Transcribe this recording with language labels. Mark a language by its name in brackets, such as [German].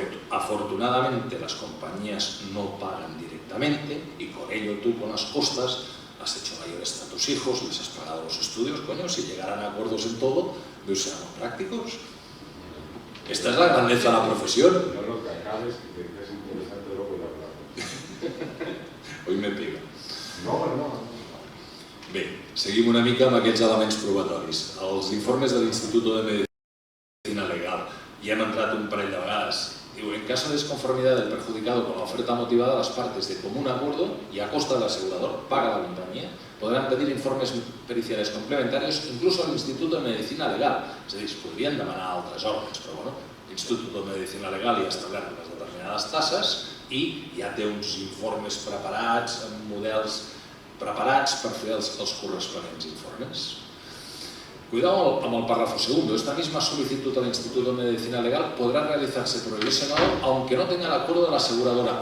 [Spanish] Afortunadamente las compañías no pagan directamente y con ello tú con las costas has hecho mayores a tus hijos, les has pagado los estudios, coño, si llegaran a acuerdos en todo, seamos prácticos. Esta es la grandeza de la profesión. No lo que acabes, que es interesante luego de hablar. Hoy me pega. No. [Catalan] Bé, seguim una mica amb aquests elements probatoris. Els informes de l'Institut de Medicina Legal hi hem entrat un parell de vegades. [Spanish] En caso de desconformidad del perjudicado con la oferta motivada, las partes de común acuerdo y a costa del asegurador, paga la compañía, podran pedir informes periciales complementarios incluso al Instituto de Medicina Legal. [Catalan] És a dir, es podrien demanar a altres òrgans, però bueno, l'Institut de Medicina Legal ja ha establert unes determinades tasses i ja té uns informes preparats, amb models preparats per fer els corresponents informes. [Spanish] Cuidado amb el párrafo segundo. Esta misma solicitud al Instituto de Medicina Legal podrá realizarse por el lesionado aunque no tenga el acuerdo de la aseguradora.